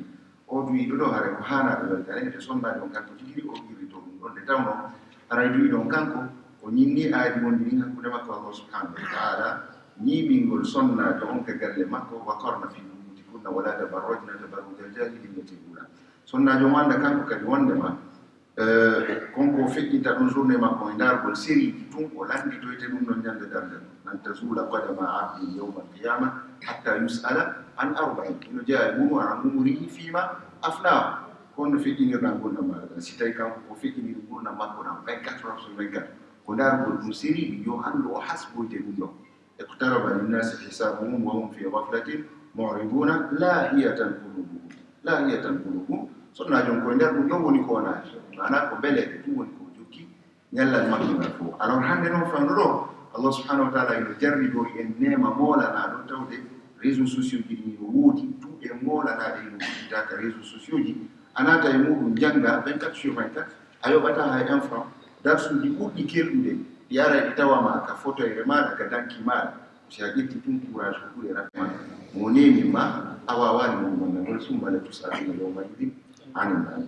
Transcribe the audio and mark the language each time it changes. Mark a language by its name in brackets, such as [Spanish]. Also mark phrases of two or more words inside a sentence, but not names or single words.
[Fula] o duwiɗo ɗo hare ko hanaɓe weltare ete sonnajo on kanko jigiri o irrito ɗum ɗon nde tawno aray duwi ɗon kanko o ñinni aadi wondiri hakkude makko [Arabic] الله سبحانه وتعالى [Fula] ñiɓingol sonnajo on ka galle makko [Arabic] وقرن في بيوتكن ولا تبرجن تبرج الجاهلية الأولى [Fula] sonnajo mo anda kanko kadi wondema konko feƴƴinta ɗon journée makko e ndargol sériji tun o landitoyte ɗum ɗon ñande dardal [Arabic] لن تزول قدما عبد يوم القيامة حتى يسأل عن أربع [Fula] ino jeeya e mum [Arabic] عن عمره فيما أفناه [Fula] kono feƴƴinirɗa gurdam maɗa si tawi kanko ko feƴƴiniri gurdam makko ɗam [French] 24 heures sur 24 [Fula] ko ndargol ɗum sériɗi yo anndu o hasboyte ɗum ɗon e ko [Arabic] اقترب للناس حسابهم وهم في غفلة معرضون لاهية قلوبهم [Fula] sonnajon koye nder ɗum ɗon woni ko wonaji mana ko beleɗe ɗum woni ko jokki ñallal makko ngal fof alors hannde noon fandu ɗo [Arabic] الله سبحانه وتعالى [Fula] ino jarridori en nema molanaɗo tawde [French] réseaux sociaux [Fula] ji ɗi no woodi duuɓe molanaɗe ino wuɗitaka [French] réseaux sociaux [Fula] ji a naata e muɗum jannga [French] 24 sur 24 [Fula] a yoɓata hay 1 franc darsuji ɓurɗi kelɗude ɗi ara ɗi tawama ka photoyre maɗa ka danki maɗa si a ƴetti tun courage ko ɓuri rafma mo nemi ma a wawani mum wala sumbala [Arabic] لتسألن يومئذ عن